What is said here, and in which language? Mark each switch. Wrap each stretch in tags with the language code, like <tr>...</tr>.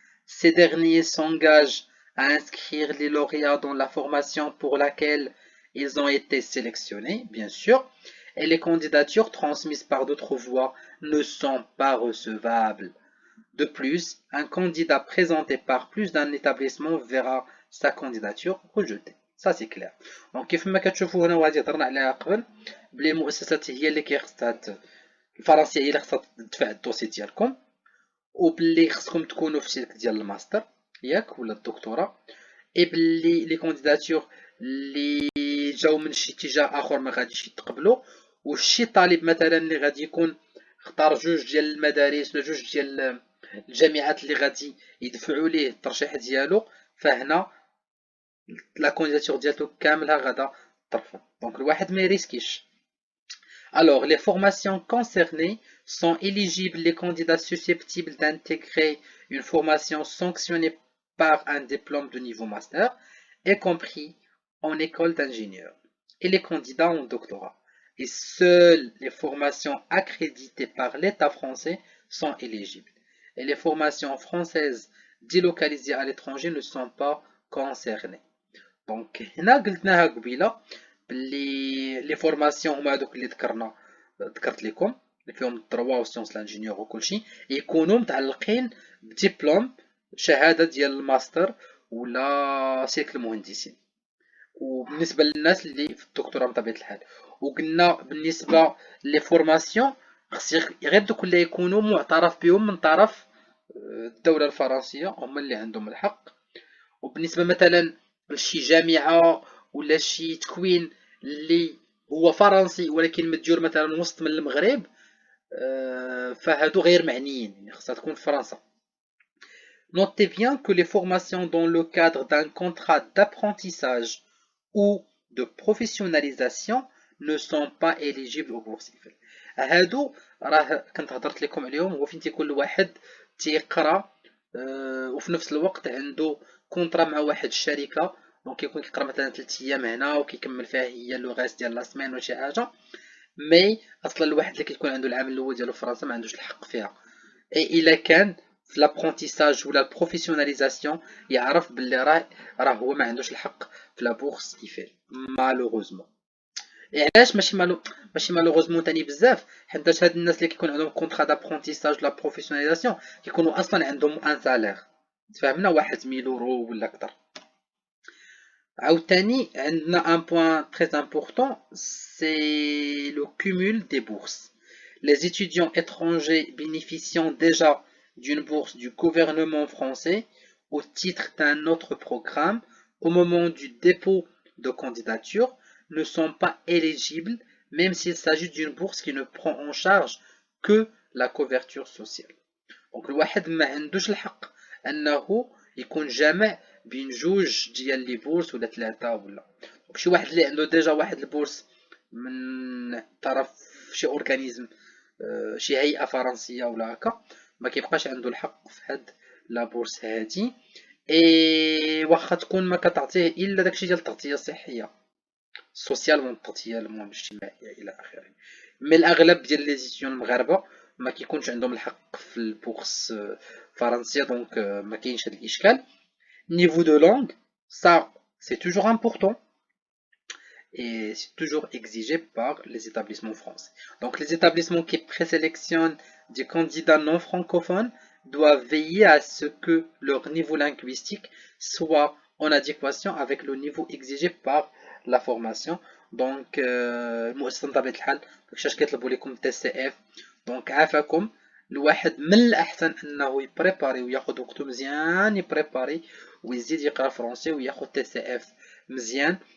<fr>Ces derniers s'engagent à inscrire les lauréats dans la formation pour laquelle ils ont été sélectionnés, bien sûr, et les candidatures transmises par d'autres voies ne sont pas recevables. De plus, un candidat présenté par plus d'un établissement verra sa candidature rejetée. Ça c'est clair.</fr> <ar>Donc كيف ما كتشوفوا هنا وهذه هضرنا عليها قبل بلي المؤسسات هي اللي كيخصها الفرنسيه هي اللي خصها تدفع الدوسي ديالكم، وباللي خصكم تكونوا في سلك ديال الماستر ياك ولا الدكتوراه، اي باللي لي كانديداتور اللي جاو من شي اتجاه اخر ما غاديش يتقبلوا، وشي طالب مثلا اللي غادي يكون اختار جوج ديال المدارس ولا جوج ديال الجامعات اللي غادي يدفعوا ليه الترشيح ديالو، فهنا لا كانديداتور ديالو كاملها غادا ترفض. دونك الواحد ما يريسكيش.</ar> <fr>Alors, les formations concernées sont éligibles les candidats susceptibles d'intégrer une formation sanctionnée par un diplôme de niveau master, y compris en école d'ingénieur, et les candidats en doctorat. Et seules les formations accréditées par l'État français sont éligibles. Et les formations françaises délocalisées à l'étranger ne sont pas concernées.</fr> <ar>Donc, هنا قلتناها قبيله باللي لي فورماسيون هما هذوك اللي ذكرنا ذكرت لكم اللي فيهم الدروا وسيونس لانجينيور وكلشي يكونوا متعلقين بدبلوم شهاده ديال الماستر ولا سيكل المهندسين. وبالنسبه للناس اللي في الدكتوراه بطبيعه الحال. وقلنا بالنسبه لي فورماسيون خص غير دوك اللي يكونوا معترف بهم من طرف الدوله الفرنسيه هما اللي عندهم الحق. وبالنسبه مثلا لشي جامعه ولا شي تكوين اللي هو فرنسي ولكن مديور مثلا وسط من المغرب فهادو غير معنيين، يعني خصها تكون في فرنسا.</ar> <fr>Notez bien que les formations dans le cadre d'un contrat d'apprentissage ou de professionnalisation ne sont pas éligibles aux bourses IFEL.</fr> <ar>هادو راه كنت هضرت لكم عليهم، هو فين تيكون الواحد تيقرا وفي نفس الوقت عنده كونطرا مع واحد الشركه، دونك كيكون كيقرا مثلا 3 ايام هنا وكيكمل فيها هي لو غاست ديال لا سيمين ولا شي حاجه. مي اصلا الواحد اللي كيكون عنده العام الاول ديالو في فرنسا ما عندوش الحق فيها. اي الا كان في لابرونتيساج ولا البروفيسيوناليزاسيون يعرف باللي راه هو ما عندوش الحق في لا بورس ايفيل مالوغوزمون. علاش ماشي مالوغوزمون تاني بزاف؟ حيت هاد الناس اللي كيكون عندهم كونطرا دابرونتيساج ولا بروفيسيوناليزاسيون كيكونوا اصلا عندهم ان سالير، تفهمنا، واحد 1000 يورو ولا اكثر. عاوتاني عندنا</ar> <fr>ان بوين تري امبورطون سي لو كومول دي بورس. Les étudiants étrangers bénéficiant déjà d'une bourse du gouvernement français au titre d'un autre programme au moment du dépôt de candidature ne sont pas éligibles même s'il s'agit d'une bourse qui ne prend en charge que la couverture sociale.</fr> <ar>Donc الواحد ما عندوش الحق انه يكون جامع بين جوج ديال لي بورس ولا ثلاثه ولا. دونك شي واحد اللي عنده ديجا واحد البورس من طرف شي اورغانيزم شي هيئه فرنسيه ولا هكا ما كيبقاش عنده الحق في هاد لا بورس هادي. اي واخا تكون ما كتعطيه الا داكشي ديال التغطيه الصحيه السوسيال والتغطيه الاجتماعيه الى اخره. مي الاغلب ديال لي زيتيون المغاربه ما كيكونش عندهم الحق في البورس فرنسيه، دونك ما كاينش هاد الاشكال.</ar> <fr>Niveau de langue, ça c'est toujours important et c'est toujours exigé par les établissements français. Donc les établissements qui présélectionnent des candidats non francophones doivent veiller à ce que leur niveau linguistique soit en adéquation avec le niveau exigé par la formation.</fr> <ar>Donc المؤسسة بطبيعة الحال داكشي كيطلبوا لكم TCF. دونك عافاكم، الواحد من الأحسن أنه يبريباري وياخد وقته مزيان يبريباري ويزيد يقرا فرونسي وياخد TCF مزيان.</ar>